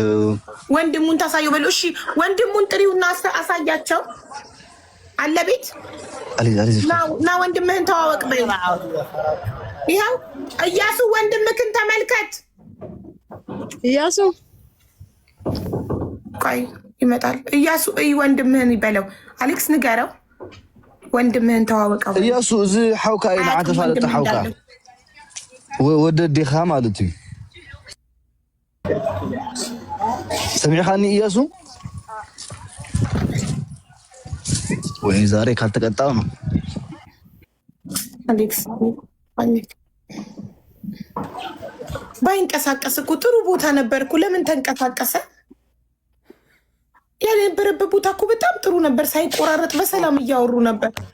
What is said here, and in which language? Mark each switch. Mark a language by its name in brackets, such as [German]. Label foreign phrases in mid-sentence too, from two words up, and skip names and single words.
[Amharic] ወንድሙን ታሳየው በለው። እሺ ወንድሙን ጥሪውና አሳያቸው። አለ ቤት ና ወንድምህን ተዋወቅ በይ። ይኸው እያሱ ወንድምህን ተመልከት። እያሱ ቆይ ይመጣል። እያሱ ወንድምህን ይበለው። አሌክስ ንገረው ወንድምህን ተዋወቀው። [Tigrinya] እያሱ እዚ ሓውካ ኢና ተፋለጠ ሓውካ ወደ ዲኻ ማለት እዩ። ሰሚዕኻኒ እያሱ? [Amharic] ወይ ዛሬ ካልተቀጣው ነው አሌክስ ባይንቀሳቀስ እኮ ጥሩ ቦታ ነበርኩ። ለምን ተንቀሳቀሰ? ያልነበረበት ቦታ እኮ በጣም ጥሩ ነበር። ሳይቆራረጥ በሰላም እያወሩ ነበር።